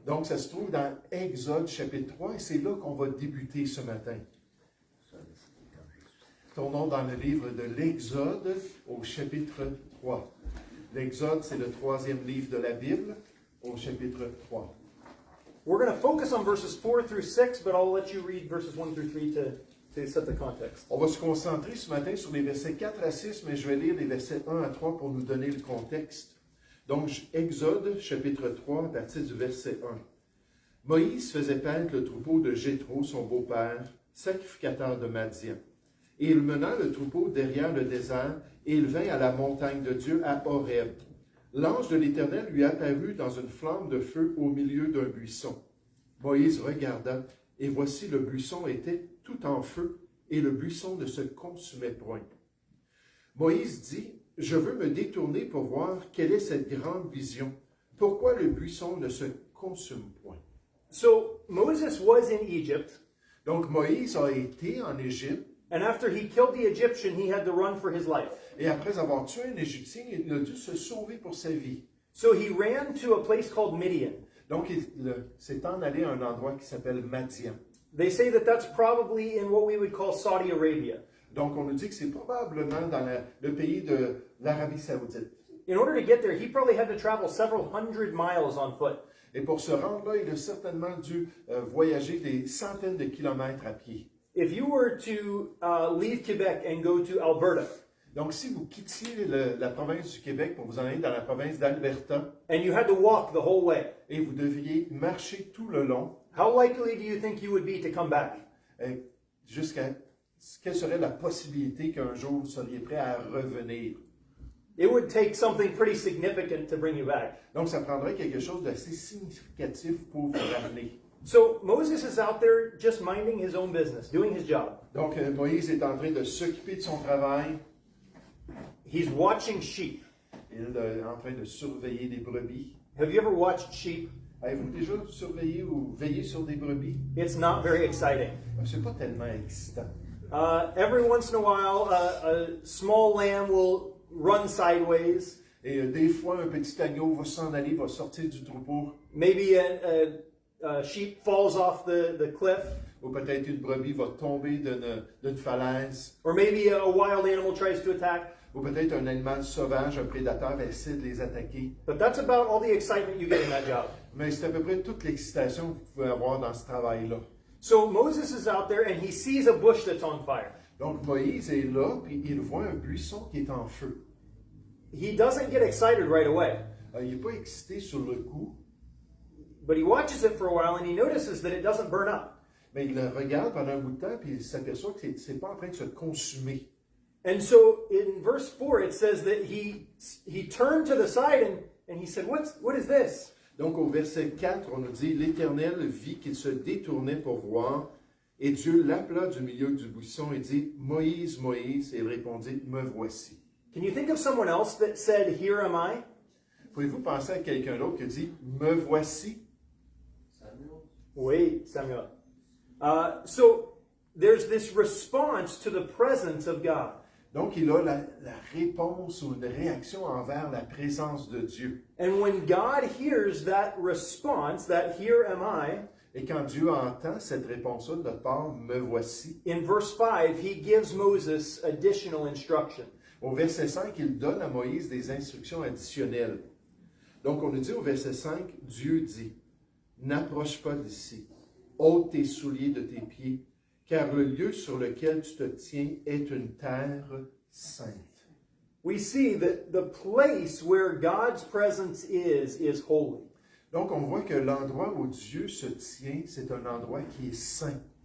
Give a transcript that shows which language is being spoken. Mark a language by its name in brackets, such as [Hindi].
[French] Donc, ça se trouve dans Exode chapitre 3 et c'est là qu'on va débuter ce matin. Tournons dans le livre de l'Exode au chapitre 3. L'Exode, c'est le troisième livre de la Bible au chapitre 3. [English] We're going to focus on verses 4 through 6, but I'll let you read verses 1 through 3 to set the context. [French] On va se concentrer ce matin sur les versets 4 à 6, mais je vais lire les versets 1 à 3 pour nous donner le contexte. Donc, Exode, chapitre 3, à partir du verset 1. Moïse faisait paître le troupeau de Jéthro, son beau-père, sacrificateur de Madian. Et il mena le troupeau derrière le désert, et il vint à la montagne de Dieu à Horeb. L'ange de l'Éternel lui apparut dans une flamme de feu au milieu d'un buisson. Moïse regarda, et voici le buisson était tout en feu, et le buisson ne se consumait point. Moïse dit, « Je veux me détourner pour voir quelle est cette grande vision. Pourquoi le buisson ne se consume point. [English] So Moses was in Egypt, [French] Donc Moïse a été en Égypte, [English] and after he killed the Egyptian, he had to run for his life. [French] et après avoir tué un Égyptien, il a dû se sauver pour sa vie. [English] So he ran to a place called Midian. [French] Donc il s'est en allé à un endroit qui s'appelle Madian. [English] They say that that's probably in what we would call Saudi Arabia. [French] Donc on nous dit que c'est probablement dans le pays de l'Arabie Saoudite. [English] In order to get there, he probably had to travel several hundred miles on foot. [French] Et pour se rendre là, il a certainement dû voyager des centaines de kilomètres à pied. [English] If you were to leave Quebec and go to Alberta, [French] Donc si vous quittiez la province du Québec pour vous en aller dans la province d'Alberta, [English] and you had to walk the whole way, [French] et vous deviez marcher tout le long, [English] how likely do you think you would be to come back? [French] jusqu'à quelle serait la possibilité qu'un jour vous seriez prêt à revenir? [English] It would take something pretty significant to bring you back. [French] Donc ça prendrait quelque chose d'assez significatif pour vous ramener. [English] So Moses is out there just minding his own business, doing his job. [French] Donc Moïse est en train de s'occuper de son travail. [English] He's watching sheep. [French] Il est en train de surveiller des brebis. [English] Have you ever watched sheep? [French] Avez-vous déjà surveillé ou veillé sur des brebis? [English] It's not very exciting. [French] C'est pas tellement excitant. [English] Every once in a while, a small lamb will run sideways. [French] Et des fois, un petit agneau va s'en aller, va sortir du troupeau. [English] Maybe a sheep falls off the cliff. [French] Ou peut-être une brebis va tomber d'une falaise. [English] Or maybe a wild animal tries to attack. [French] Ou peut-être un animal sauvage, un prédateur, essaie de les attaquer. [English] But that's about all the excitement you get in that job. [French] Mais c'est à peu près toute l'excitation que vous pouvez avoir dans ce travail-là. [English] So Moses is out there and he sees a bush that's on fire. [French] Donc Moïse est là, puis il voit un buisson qui est en feu. [English] He doesn't get excited right away, [French] Il n'est pas excité sur le coup, [English] but he watches it for a while and he notices that it doesn't burn up. [French] mais il le regarde pendant un bout de temps, puis il s'aperçoit que c'est pas en train de se consumer. [English] And so in verse 4 it says that he turned to the side and he said, what is this? [French] Donc au verset 4, on nous dit, l'Éternel vit qu'il se détournait pour voir, et Dieu l'appela du milieu du buisson et dit, Moïse, Moïse, et il répondit, me voici. [English] Can you think of someone else that said, here am I? [French] Pouvez-vous penser à quelqu'un d'autre qui dit, me voici? [English] Wait, Samuel. So there's this response to the presence of God. [French] Donc, il a la réponse ou une réaction envers la présence de Dieu. [English] And when God hears that response, that here am I, [French] Et quand Dieu entend cette réponse-là de notre part, me voici, [English] in verse 5, he gives Moses additional instruction. [French] au verset 5, il donne à Moïse des instructions additionnelles. Donc, on nous dit au verset 5, Dieu dit, n'approche pas d'ici, ôte tes souliers de tes pieds, car le lieu sur lequel tu te tiens est une terre sainte. [English] We see that the place where God's presence is holy. [French] Donc, on voit que l'endroit où Dieu se tient, c'est un endroit qui est saint.